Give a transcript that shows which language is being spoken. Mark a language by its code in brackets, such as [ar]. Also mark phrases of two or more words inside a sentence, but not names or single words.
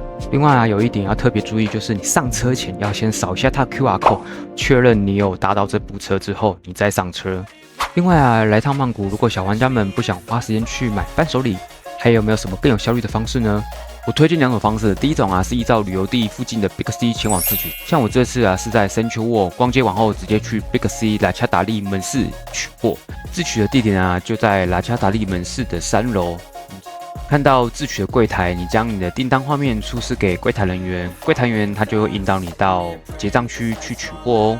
[zh] 另外啊，有一點要特別注意，就是你上車前要先掃一下它的 [en] QR code， [zh] 確認你有搭到這部車之後，你再上車。另外啊，來趟曼谷，如果小玩家們不想花時間去買伴手禮，還有沒有什麼更有效率的方式呢？我推薦2種方式。第一種啊，是依照旅遊地附近的 Big C 前往自取，像我這次啊是在 Central World 逛街完後直接去 Big C 拉恰達利門市取貨。自取的地點啊就在拉恰達利門市的3樓。看到自取的櫃檯，你將你的訂單畫面出示給櫃檯人員，櫃檯員他就會引導你到結賬區去取貨哦。